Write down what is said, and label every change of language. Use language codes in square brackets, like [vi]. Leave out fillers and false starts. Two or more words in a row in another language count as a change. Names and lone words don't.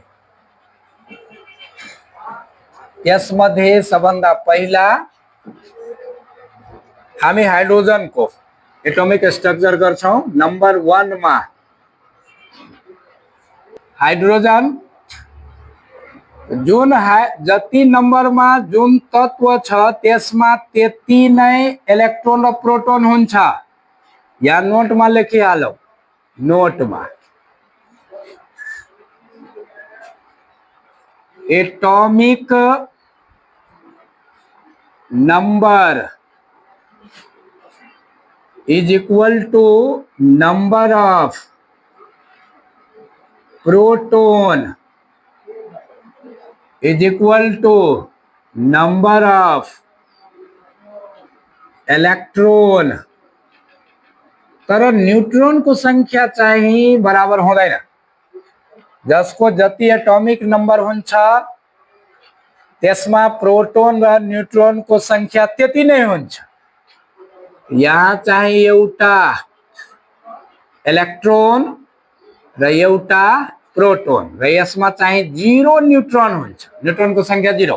[ne] यसमध्ये सबभन्दा पहिला हामी हाइड्रोजन को [en] atomic structure [ne] गर्छौं। नंबर 1 मा हाइड्रोजन जुन जति नंबर में जुन तत्व छ त्यसमा त्यति नै इलेक्ट्रोन र प्रोटोन हुन्छ। या नोट में लेखिहालौ, नोट में [en] atomic number is equal to number of proton is equal to number of electron, [ne] तर न्यूट्रॉन को संख्या चाहिँ बराबर हुँदैन। जसको जति एटॉमिक नंबर हुन्छ त्यसमा प्रोटोन र न्यूट्रॉन को संख्या त्यति नै हुन्छ। यहाँ चाहिँ एउटा इलेक्ट्रोन र एउटा प्रोटोन र यसमा चाहिँ 0 न्यूट्रॉन हुन्छ, न्यूट्रॉन को संख्या 0।